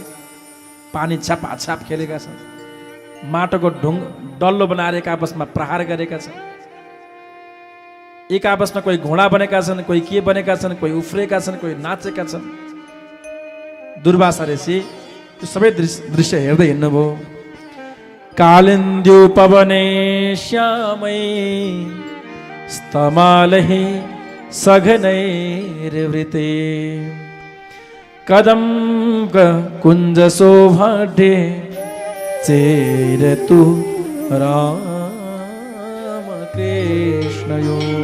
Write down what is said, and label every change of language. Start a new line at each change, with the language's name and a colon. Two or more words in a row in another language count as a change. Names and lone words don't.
Nepali: पानी छापाछाप खेलेका छन्, माटोको डल्लो बनाएर एक आपसमा प्रहार गरेका छन्। एक आपसमा कोही घोडा बनेका छन्, कोही के बनेका छन्, कोही उफ्रेका छन्, कोही नाचेका छन्। दुर्वासा ऋषि त्यो सबै दृश्य हेर्दै हिँड्नुभयो।
Sanskrit: कालिन्द्यो पवने श्यामै स्तमालहि सघनैर्वृते कदम्ब कुञ्ज शोभाढ्ये चेरतु राम कृष्णयो।